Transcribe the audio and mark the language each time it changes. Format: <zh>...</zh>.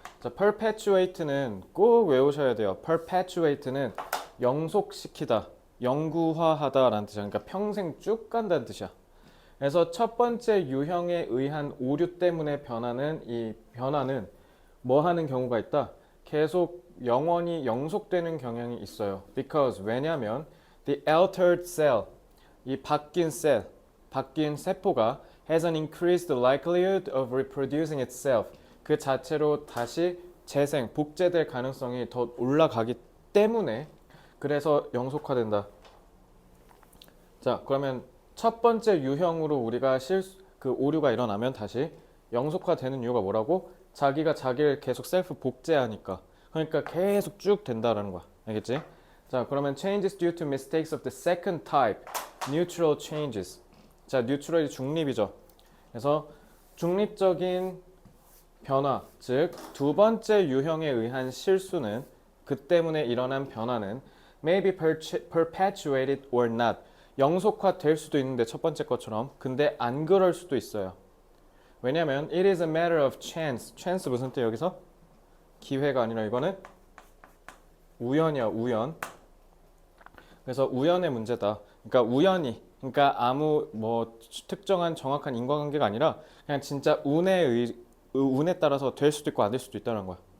<ko>자, perpetuate는 꼭 외우셔야 돼요. perpetuate는 영속시키다, 영구화하다라는 뜻이야. 그러니까 평생 쭉 간다는 뜻이야. 그래서 첫 번째 유형에 의한 오류 때문에 이 변화는 뭐 하는 경우가 있다? 계속 영원히 영속되는 경향이 있어요.</ko> <en>Because</en> <ko>왜냐면</ko> <en>the altered cell,</en> <ko>이 바뀐 세포가</ko> <en>has an increased likelihood of reproducing itself.</en> <ko>그 자체로 다시 복제될 가능성이 더 올라가기 때문에 그래서 영속화된다. 자, 그러면 첫 번째 유형으로 우리가 그 오류가 일어나면 다시 영속화되는 이유가 뭐라고? 자기가 자기를 계속 셀프 복제하니까. 그러니까 계속 쭉 된다라는 거야. 알겠지? 자, 그러면</ko> <en>changes due to mistakes of the second type, neutral changes.</en> <ko>자, 뉴트럴이 중립이죠. 그래서 중립적인 변화, 즉 두 번째 유형에 의한 실수는 그 때문에 일어난 변화는</ko> <en>may be perpetuated or not.</en> <ko>영속화될 수도 있는데 첫 번째 것처럼 근데 안 그럴 수도 있어요. 왜냐면</ko> <en>it is a matter of chance.</en> <ko>chance 무슨 뜻 여기서? 기회가 아니라 이거는 우연이야, 우연. 그래서 우연의 문제다. 그러니까 우연히, 그러니까 아무 뭐 특정한 정확한 인과관계가 아니라 그냥 진짜 운에 따라서 될 수도 있고 안 될 수도 있다는 거야.</ko>